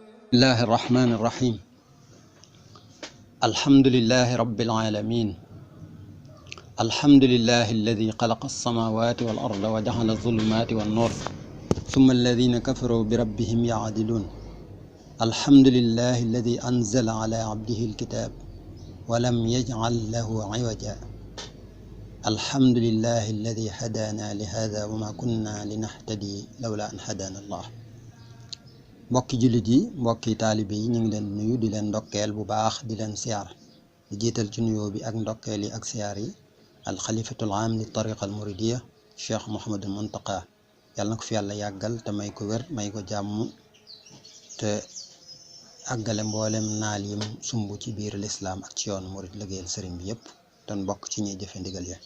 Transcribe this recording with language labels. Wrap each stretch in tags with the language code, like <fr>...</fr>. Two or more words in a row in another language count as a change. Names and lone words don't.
<ar>الله الرحمن الرحيم الحمد لله رب العالمين الحمد لله الذي خلق السماوات والأرض وجعل الظلمات والنور ثم الذين كفروا بربهم يعدلون الحمد لله الذي أنزل على عبده الكتاب ولم يجعل له عوجا الحمد لله الذي هدانا لهذا وما كنا لنهتدي لولا أن هدانا الله.</ar> <wo>mbokki jullit yi mbokki taalibe yi ñu ngi leen nuyu di leen ndokkeel bu baax di leen siyaar di jiital ci nuyoo bi ak ndokkeel yi ak siyaar yi</wo> <ar>الخليفة العام للطريقة المريدية</ar> <wo>cheikh Mouhamadul Muntaqa yàlla na ko fi yàlla yàggal te may ko wér may ko jàmm te àggale mboolem naal yim sumb ci biir lislaam ak ci yoonu murid liggéeyal sëriñ bi yëpp te bokk ci ñuy jëfe ndigal ya.</wo>